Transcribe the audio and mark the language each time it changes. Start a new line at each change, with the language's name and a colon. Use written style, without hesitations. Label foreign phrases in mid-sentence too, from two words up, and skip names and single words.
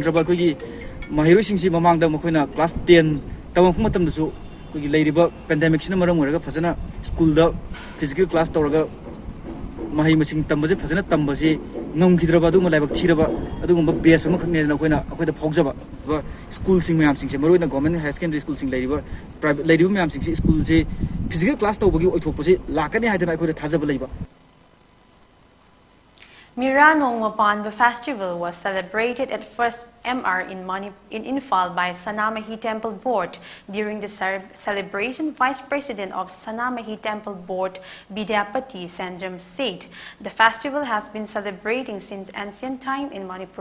Manipuri: graba akoigi mahiro singsi mamangda makoina class 10 tawang matam dasu akoigi leiriba pandemic sina maram oraga fazana school da
English: physical class
Manipuri: tawraga mahi masing tambaje fazana tambase ngomgidraba du malaibak thiraba adugumba base ama khakne na koina akoida phokjaba school sing mayam sing se maroina
English: government high secondary school
Manipuri: sing leiriba private leiriba mayam sing se school je
English: physical class
Manipuri: tawbagi oithokpase lakani haidana akoida thajaba leiba.
English: Mira Nongmapan festival was celebrated at first MR in Infal by Sanamahi Temple Board. During the celebration, Vice President of Sanamahi Temple Board, Bidyapati Sanjam said, the festival has been celebrating since ancient time in Manipur.